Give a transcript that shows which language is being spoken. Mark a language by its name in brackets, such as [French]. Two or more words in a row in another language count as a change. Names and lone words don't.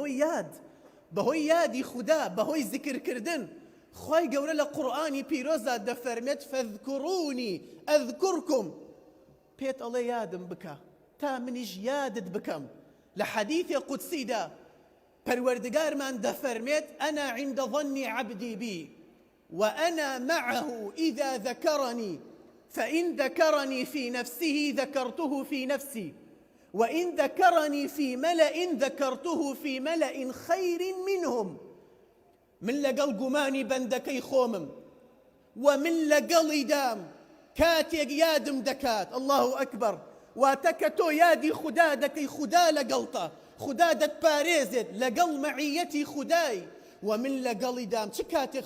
[Central Kurdish] بەهۆی یادی خوددا بەهۆی ذیکرکردن خوای گەورە لە قورئانی پیرۆزدا دەفەرمێت [Arabic] فەذکوڕونی ئەذکورکم [Central Kurdish] پێت ئەڵێ یادم بکە تا منیش یادت بکەم لە حەدیثی قودسیدا پەروەردگارمان دەفەرمێت [Arabic] ئەنا عند ظن عبدی بی وأنا معه إذا ذكرني فإن ذكرني في نفسه ذكرته في نفسي وإن ذكرني في ملأ ذكرته في ملأ خير منهم من [Central Kurdish] لەگەڵ گومانی بەندەکەی خۆمم ومن لەگەڵی دام کاتێک یادم دەکات [Arabic] الله ئەکبەر [Central Kurdish] واتە کە تۆ یادی خوددا دەکەی خوددا لەگەڵتە خوددا دەتپارێزێت لەگەڵ مەعیەتی خوددای ومن لەگەڵی دام چ کاتێک